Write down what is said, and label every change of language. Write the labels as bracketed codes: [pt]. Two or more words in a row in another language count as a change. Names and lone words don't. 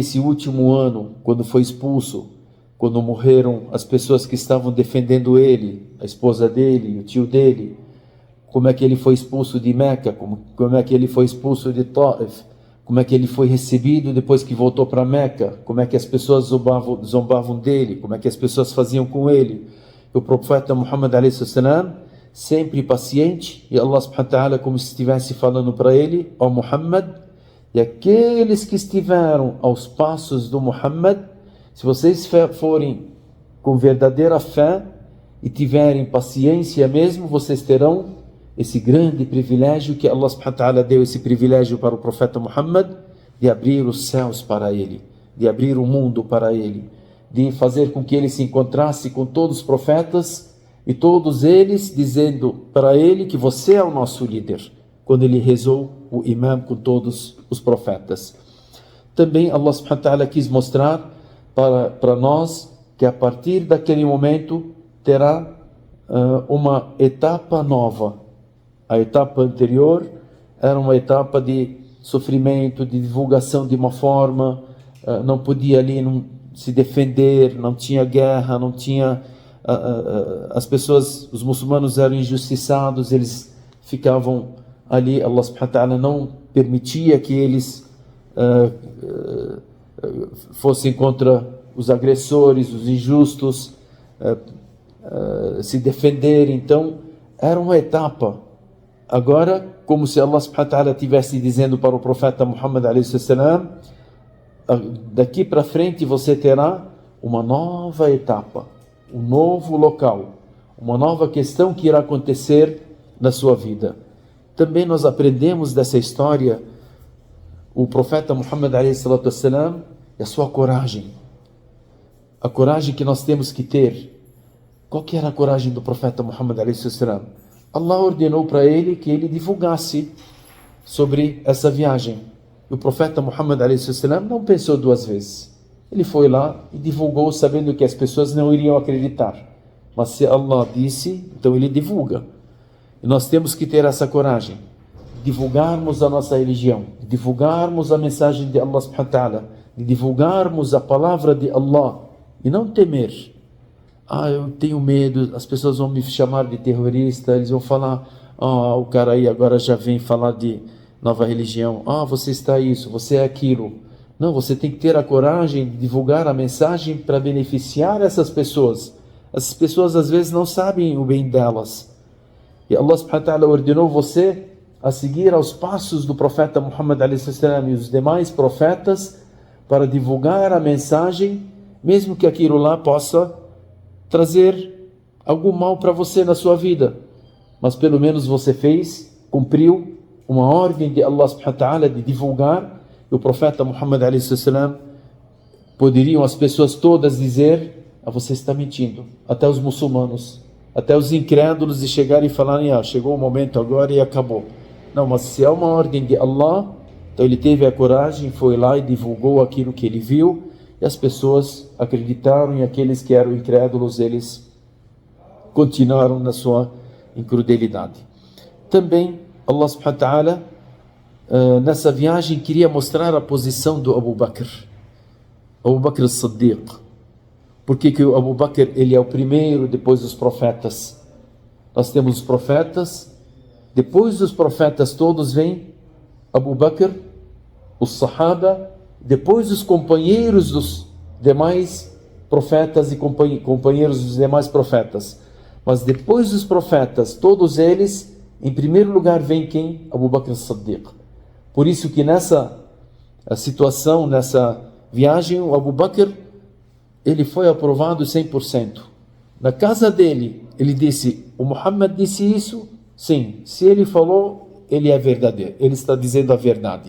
[pt] esse último ano, quando foi expulso, quando morreram as pessoas que estavam defendendo ele, a esposa dele, o tio dele, como é que ele foi expulso de Meca, como é que ele foi expulso de Taif, como é que ele foi recebido depois que voltou para Meca, como é que as pessoas zombavam dele, como é que as pessoas faziam com ele. O profeta Muhammad a.s. sempre paciente, e [ar] الله سبحانه وتعالى [pt] como se estivesse falando para ele: ó Muhammad, e aqueles que estiveram aos passos do Muhammad, se vocês forem com verdadeira fé e tiverem paciência mesmo, vocês terão esse grande privilégio que [ar] الله سبحانه وتعالى [pt] deu, esse privilégio para o profeta Muhammad, de abrir os céus para ele, de abrir o mundo para ele, de fazer com que ele se encontrasse com todos os profetas e todos eles dizendo para ele que você é o nosso líder, quando ele rezou o imam com todos os profetas. Também [ar] الله سبحانه وتعالى [pt] quis mostrar para nós que a partir daquele momento terá uma etapa nova. A etapa anterior era uma etapa de sofrimento, de divulgação de uma forma, não podia ali se defender, não tinha guerra, não tinha... as pessoas, os muçulmanos eram injustiçados, eles ficavam ali, [ar] الله سبحانه وتعالى [pt] não permitia que eles fossem contra os agressores, os injustos, se defender. Então era uma etapa. Agora, como se [ar] الله سبحانه وتعالى [pt] estivesse dizendo para o profeta Muhammad [ar] عليه السلام: [pt] daqui para frente você terá uma nova etapa, um novo local, uma nova questão que irá acontecer na sua vida. Também nós aprendemos dessa história o profeta Muhammad [ar] عليه السلام [pt] e a sua coragem. A coragem que nós temos que ter. Qual que era a coragem do profeta Muhammad [ar] عليه السلام? [pt] Allah ordenou para ele que ele divulgasse sobre essa viagem. E o profeta Muhammad [ar] عليه السلام [pt] não pensou duas vezes. Ele foi lá e divulgou, sabendo que as pessoas não iriam acreditar. Mas se Allah disse, então ele divulga. E nós temos que ter essa coragem, divulgarmos a nossa religião, divulgarmos a mensagem de [ar] الله سبحانه وتعالى, [pt] de divulgarmos a palavra de Allah e não temer. Eu tenho medo, as pessoas vão me chamar de terrorista, eles vão falar: o cara aí agora já vem falar de nova religião, você está isso, você é aquilo. Não, você tem que ter a coragem de divulgar a mensagem para beneficiar essas pessoas. Essas pessoas às vezes não sabem o bem delas. E [ar] الله سبحانه وتعالى [pt] ordenou você a seguir aos passos do profeta Muhammad [ar] عليه السلام [pt] e os demais profetas para divulgar a mensagem, mesmo que aquilo lá possa trazer algum mal para você na sua vida. Mas pelo menos você cumpriu uma ordem de [ar] الله سبحانه وتعالى [pt] de divulgar. E o profeta Muhammad [ar] عليه السلام, [pt] poderiam as pessoas todas dizer: você está mentindo. Até os muçulmanos, até os incrédulos, de chegarem e falarem: chegou o momento agora e acabou. Não, mas se é uma ordem de Allah, então ele teve a coragem, foi lá e divulgou aquilo que ele viu, e as pessoas acreditaram, e aqueles que eram incrédulos, eles continuaram na sua incredulidade. Também [ar] الله سبحانه وتعالى [pt] nessa viagem queria mostrar a posição do Abu Bakr as-Siddiq. Porque que o Abu Bakr, ele é o primeiro depois dos profetas. Nós temos os profetas, depois dos profetas todos vem Abu Bakr, os Sahaba, depois os companheiros dos demais profetas e companheiros dos demais profetas. Mas depois dos profetas, todos eles, em primeiro lugar vem quem? Abu Bakr as-Siddiq. Por isso que nessa situação, nessa viagem, o Abu Bakr, ele foi aprovado 100%. Na casa dele, ele disse: o Muhammad disse isso? Sim. Se ele falou, ele é verdadeiro. Ele está dizendo a verdade.